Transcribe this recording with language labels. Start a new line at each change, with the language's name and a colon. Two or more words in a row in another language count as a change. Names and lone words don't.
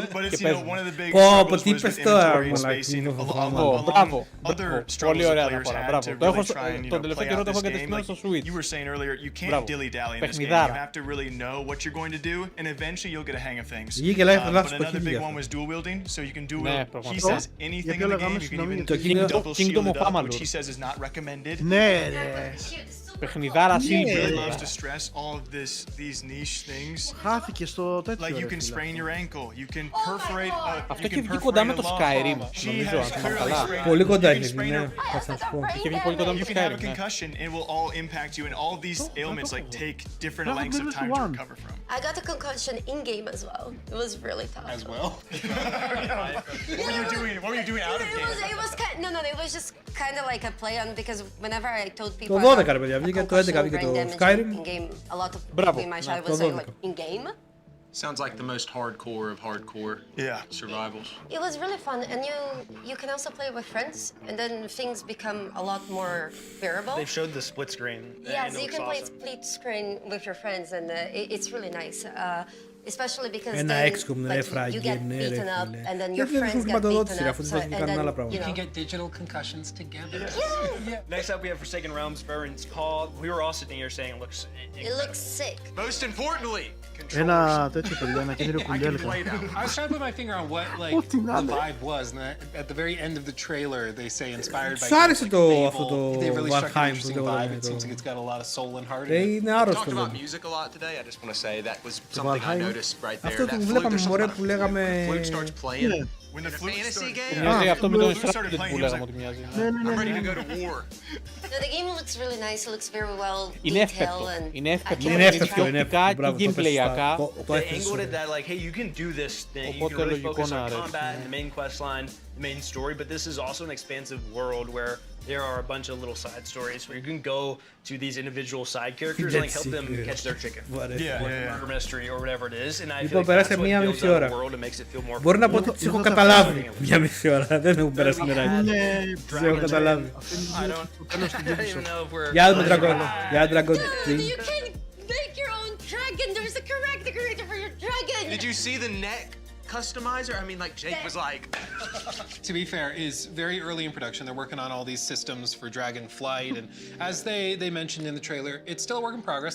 English: But it's, you know, one of the big struggles was with inventory and spacing along other struggles that players had to really try and, you know, play out this game. Like you were saying earlier, you can't dilly-dally in this game. You have to really know what you're going to do, and eventually you'll get a hang of things. But another big one was dual wielding, so you can dual wield. He says anything in the game, you can even double shield it up, which he says is not recommended.
Greek: Ναι, ρε. Παιχνιδάρα
English: Silver loves to stress all of these niche things.
Greek: Χάθηκε στο τέτοιο.
English: Like you can sprain your ankle, you can perforate.
Greek: Αυτό έχει βγει κοντά με το Skyrim, νομίζω, αν θυμάμαι καλά. Πολύ κοντά έχει βγει, ναι. Θα σας πω. Είχε βγει πολύ κοντά με το
English: You can have a
Greek: Skyrim, ναι.
English: concussion and it will all impact you, and all these ailments like take different lengths of time to recover from. I got a concussion in game as well. It was really tough. As well? What were you doing? What were you doing out of game? It was kind. No, it was just kind of like a play on because whenever I told people.
Greek: Το 12 ρε παιδιά, βγήκε το 11, βγήκε το Skyrim. Μπράβο, το 12.
English: In game. Sounds like the most hardcore of hardcore survivals. It was really fun, and you can also play with friends, and then things become a lot more bearable. They showed the split screen. Yeah, so you can play split screen with your friends, and it's really nice. Especially because then, like, you get beaten up, and then your friends get beaten up, and then, you can get digital concussions together. Yeah. Next up, we have Forsaken Realms, Baron's Call. We were all sitting here saying it looks sick. Most importantly,
Greek: ένα τέτοιο παιδιά, ένα καινούριο κουντέλικα.
English: I was trying to put my finger on what like the vibe was, and at the very end of the trailer, they say inspired by.
Greek: Σ' άρεσε αυτό το Valheim που vibe.
English: It seems like it's got a lot of soul and heart.
Greek: Είναι άρρωστο.
English: Talked about music a lot today. I just want to say that was something I noticed right there.
Greek: Αυτό που βλέπαμε μωρέ που λέγαμε.
English: Flute starts playing. When the fantasy game.
Greek: Μοιάζει αυτό με τον Στρατιώτη που λέγαμε ότι μοιάζει.
English: I'm ready to go to war. The game looks really nice. It looks very well
Greek: Είναι εύπεπτο. Είναι εύπεπτο. Είναι εύπεπτο. Και gameplayακά.
English: They angled it that like, hey, you can do this thing. You can really focus on combat and the main quest line, the main story. But this is also an expansive world where there are a bunch of little side stories where you can go to these individual side characters and like help them catch their chicken. Murder mystery or whatever it is. And I feel like that's what builds out the world and makes it feel more.
Greek: Μπορώ να πω ότι τις έχω καταλάβει μια μισή ώρα. Δεν έχουν περάσει μεράκι. Τις έχω καταλάβει. Γεια του Dragon. Γεια Dragon.
English: You can make your own dragon. There's a character creator for your dragon. Did you see the neck customizer? I mean, like Jake was like. To be fair, is very early in production. They're working on all these systems for Dragon Flight, and as they mentioned in the trailer, it's still a work in progress.